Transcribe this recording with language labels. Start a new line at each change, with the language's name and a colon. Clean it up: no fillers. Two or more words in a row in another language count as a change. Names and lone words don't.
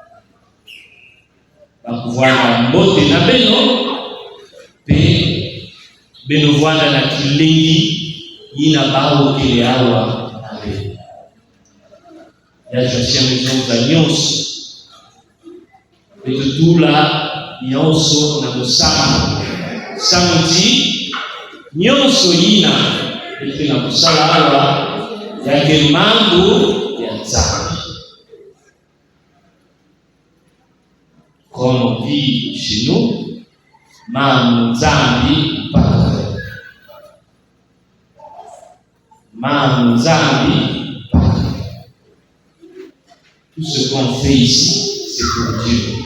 Kituba (Democratic Republic of Congo): bakuvwanda mbote na beno pe beno vwanda na kilengi yina bao kele awa na beno ya josia mezonza nyonso petutula nyonso na kusama samuti nyonso yina ete na kusala awa yake mambo ya Nzambe.
French: Comme on dit chez nous, Mam Nzambi parle. Mam Nzambi parle. Tout ce qu'on fait ici, c'est pour Dieu.